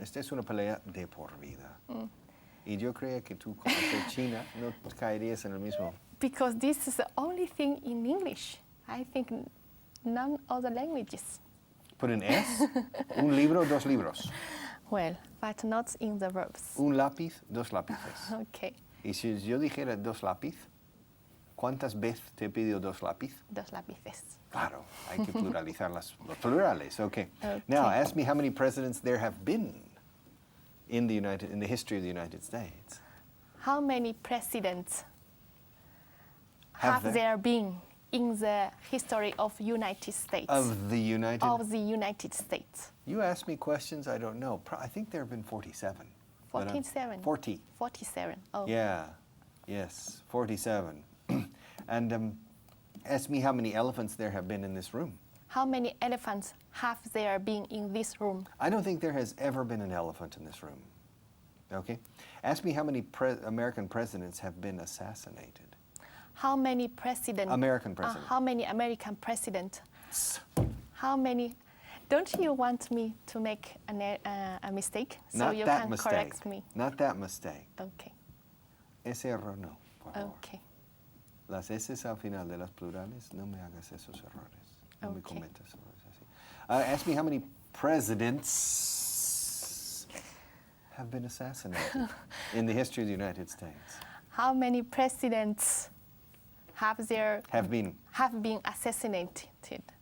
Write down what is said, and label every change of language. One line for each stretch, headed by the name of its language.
Spanish: Esta es una pelea de por vida. Y yo creía que tú, como ser china, no caerías en el mismo.
English: Because this is the only thing in English. I think none other languages. Put an S,
Spanish: un libro, dos libros.
English: Well, but not in the verbs.
Spanish: Un lápiz, dos lápices.
English: Okay,
Spanish: Y si yo dijera dos lápiz, ¿cuántas veces te pidió dos lápiz? dos lápices. Claro, hay que pluralizar los plurales.
English: Okay. Okay. Now, ask me how many presidents there have been in the history of the United States. How many presidents Have have there been in the history of United States? Of the United. Of the United States. You ask me questions I don't know. I think there have been 47. but, 47. 40. 47. Oh. Yeah. Yes. 47. And ask me how many elephants there have been in this room. How many elephants have there been in this room? I don't think there has ever been an elephant in this room. Okay? Ask me how many American presidents have been assassinated. How many presidents? American president. How many American presidents? How many? Don't you want me to make a mistake so Not you that can mistake. correct me? Not that mistake. Okay.
Spanish: Ese error no, por favor.
English: Okay.
Spanish: Las S al final de las plurales, no me hagas esos errores. No me
English: Okay.
Spanish: cometas errores así.
English: Ask me how many presidents have been assassinated in the history of the United States. How many presidents have Been been assassinated?